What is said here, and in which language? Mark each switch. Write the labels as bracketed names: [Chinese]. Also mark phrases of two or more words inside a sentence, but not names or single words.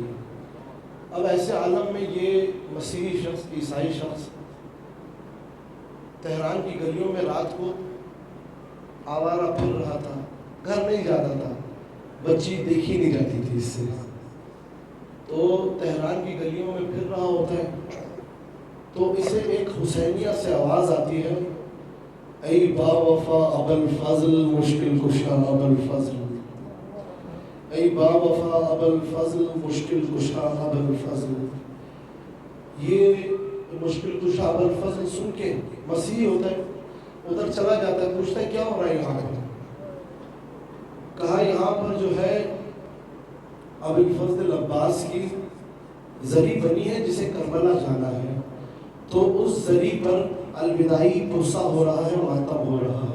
[Urdu] اب ایسے عالم میں یہ مسیحی شخص، عیسائی شخص تہران کی گلیوں میں رات کو آوارہ پھر رہا تھا، گھر نہیں جاتا تھا، بچی دیکھی نہیں جاتی تھی اس سے، تو تہران کی گلیوں میں پھر رہا ہوتا ہے، تو اسے ایک حسینیہ سے آواز آتی ہے، [Persian] ای با وفا ابوالفضل مشکل کشا ابوالفضل، ای با وفا ابوالفضل مشکل کشا ابوالفضل۔ [Urdu] یہ مشکل کشا ابوالفضل سن کے مسیحی ہوتا ہے، ادھر چلا جاتا ہے، پوچھتا ہے کیا ہو رہا ہے یہاں پر؟ کہا یہاں پر جو ہے ابوالفضل عباس کی زری بنی ہے جسے کربلا جانا ہے، تو اس زری پر الوداعی پرسہ ہو رہا ہے، ماتم ہو رہا ہے۔